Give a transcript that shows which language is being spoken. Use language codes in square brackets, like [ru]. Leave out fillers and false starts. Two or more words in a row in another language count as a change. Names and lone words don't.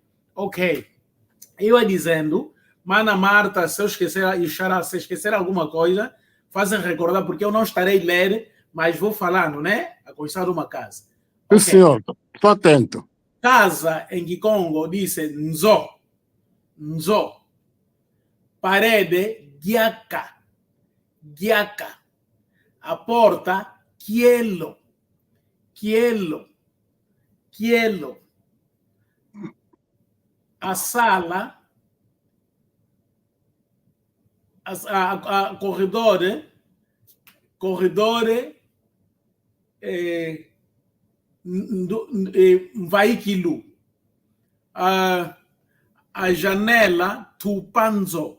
[pt] Ok. Eu ia dizendo, Mana Marta, se eu esquecer, e Xará, se esquecer alguma coisa, fazem recordar, porque eu não estarei a ler, mas vou falando, né? A construção de uma casa. Okay. Sim, senhor. Estou atento. Casa em Kikongo diz nzo. Nzo. Parede, giaka. [kg] Giaka. [pt] A porta, [kg] kielo. Kielo. Kielo. [pt] A sala, a corredor, veículo, a janela, tupanzo.